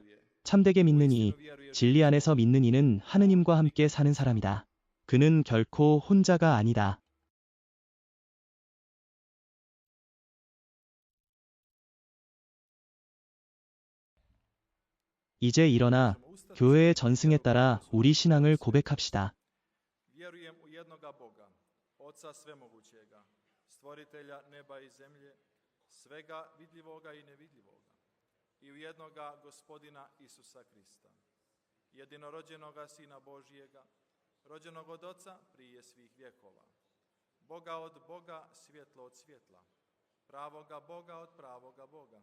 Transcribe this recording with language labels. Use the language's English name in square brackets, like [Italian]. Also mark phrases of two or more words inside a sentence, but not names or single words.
[Korean] 참되게 믿는 이, 진리 안에서 믿는 이는 하느님과 함께 사는 사람이다. 그는 결코 혼자가 아니다. 이제 일어나 교회의 전승에 따라 우리 신앙을 고백합시다. [Croatian] Vjerujem u jednoga Boga, Oca Svemogućega, Stvoritelja neba i zemlje, svega vidljivoga i nevidljivoga, i u jednoga Gospodina Isusa Krista, jedinorođenoga Sina Božijega, rođenog od Oca prije svih vjekova, Boga od Boga, svjetlo od svjetla, pravoga Boga od pravoga Boga,